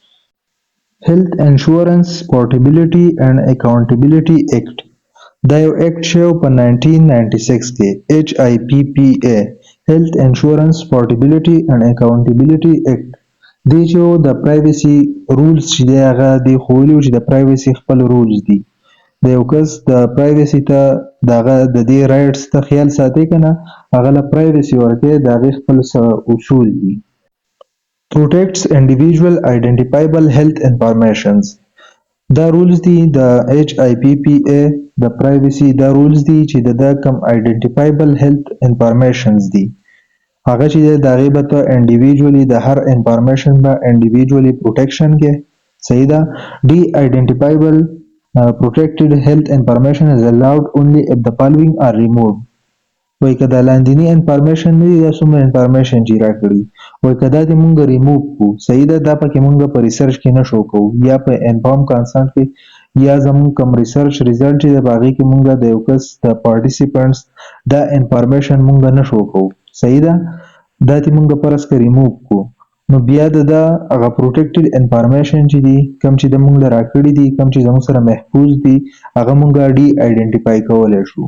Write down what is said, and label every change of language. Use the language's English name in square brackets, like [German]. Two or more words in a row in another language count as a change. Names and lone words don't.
[Pashto] هیلث انشورنس پورټیبلیټي اینډ اکاونټیبلیټي ایکټ دا یو ایکټ شوی په 1996 کې، HIPPA هیلث انشورنس پورټیبلیټي اینډ اکاونټیبلیټي ایکټ. دې چې د [English] privacy rules [Pashto] چې دی هغه دې ښوولي وو چې د پرایوسي خپل رولز دي. د یو کس د پرایوسي ته د هغه د دې رایټس ته خیال ساتي که نه، هغه له پرایوسي ورکوي، د هغې خپل څه اصول دي. [English] protects individual identifiable health informations [Pashto] دا رولز دي د HIPPA د پرایوسي. دا رولز دي چې د کم [English] identifiable health informations [Pashto] دي هغه چې د هغې به ته انډیویجولي د هر انفارمیشن به [English] individually protection [Pashto] کې، صحیح ده. [English] ډي identifiable protected health information is allowed only if the following are removed. [Pashto] وایي که دا لاندینی انفارمیشن نه دي، دا څومره انفارمیشن چې راکړي، وایي که دا دې مونږ ریموو کړو، صحیح ده، دا پکې مونږ په ریسرچ کې نه شو کوو، یا په [English] inform consent [Pashto] کې، یا زمونږ کوم [English] research result [Pashto] چې دی په هغې کې مونږ د یو کس د پارټیسپینټس دا انفارمیشن مونږ نه شو کوو، صحیح ده، دا دې مونږ فرض که ریموو کړو، نو بیا د ده هغه [English] protected information [Pashto] چې دي، کوم چې د مونږ له راکړي دي، کوم چې زموږ سره محفوظ دي، هغه مونږ [English] de identify [Pashto] کولی شو.